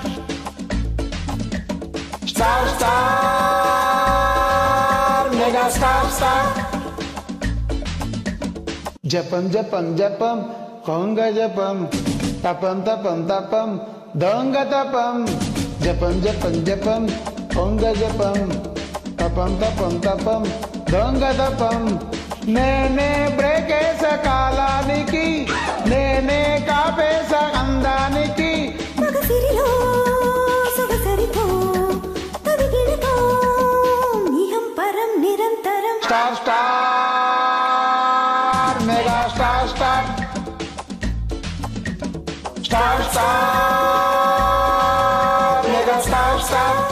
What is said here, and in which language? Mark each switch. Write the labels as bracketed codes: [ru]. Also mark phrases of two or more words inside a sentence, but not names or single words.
[en] Star, star, mega star, star. Japam, japam, japam, konga japam, tapam, tapam, tapam, donga tapam. Japam, japam, japam, konga japam, tapam, tapam, tapam, donga tapam. [te] నేనే బ్రేకేస కాలానికి నేనే కాపేస అందానికి మగసిరిలో సొగసరితో తదిగిడితో నిహం పరం నిరంతరం [en] star star mega star star star star mega star star